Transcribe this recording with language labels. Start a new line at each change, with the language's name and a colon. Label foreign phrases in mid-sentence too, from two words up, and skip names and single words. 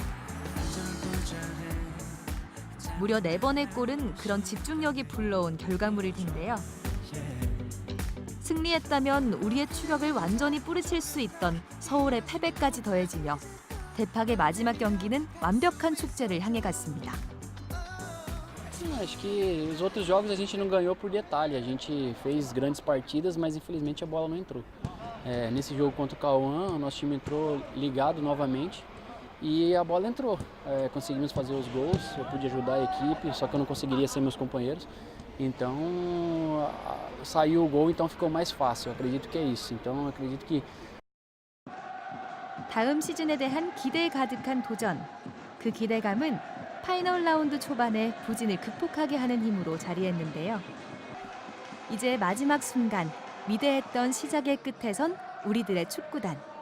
Korean: 무려 4번의 골은 그런 집중력이 불러온 결과물일 텐데요. 승리했다면 우리의 추격을 완전히 뿌리칠 수 있던 서울의 패배까지 더해지며 대팍의 마지막 경기는 완벽한 축제를 향해 갔습니다.
Portuguese: Sim, acho que os outros jogos a gente não ganhou por detalhe. A gente fez grandes partidas, mas infelizmente a bola não entrou. Nesse jogo contra o Cauã, o nosso time entrou ligado novamente e a bola entrou. Conseguimos fazer os gols, eu pude ajudar a equipe, só que eu não conseguiria ser meus companheiros. Então saiu o gol, então ficou mais fácil. Eu acredito que é isso. Então eu acredito que
Korean: 다음 시즌에 대한 기대에 가득한 도전. 그 기대감은 파이널 라운드 초반에 부진을 극복하게 하는 힘으로 자리했는데요. 이제 마지막 순간, 위대했던 시작의 끝에선 우리들의 축구단.